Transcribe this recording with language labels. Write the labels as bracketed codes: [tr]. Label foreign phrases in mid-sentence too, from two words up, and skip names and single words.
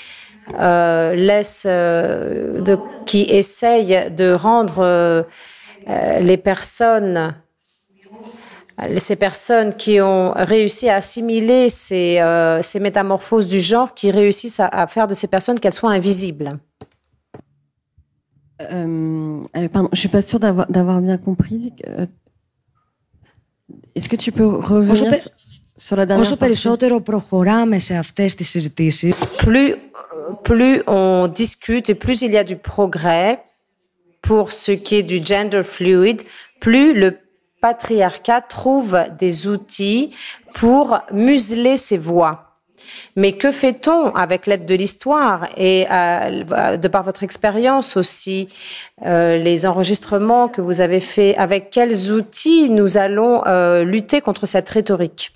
[fr] qui essaye de rendre ces personnes qui ont réussi à assimiler ces métamorphoses du genre, qui réussissent à faire de ces personnes qu'elles soient invisibles. Pardon, je suis pas sûre d'avoir bien compris. Est-ce que tu peux revenir sur la dernière [el] Όσο περισσότερο προχωράμε σε αυτές τις συζητήσεις, [fr] plus on discute et plus il y a du progrès pour ce qui est du [en] gender fluid, [fr] plus le patriarcat trouve des outils pour museler ses voix. Mais que fait-on avec l'aide de l'histoire et de par votre expérience aussi, les enregistrements que vous avez faits, avec quels outils nous allons lutter contre cette rhétorique ?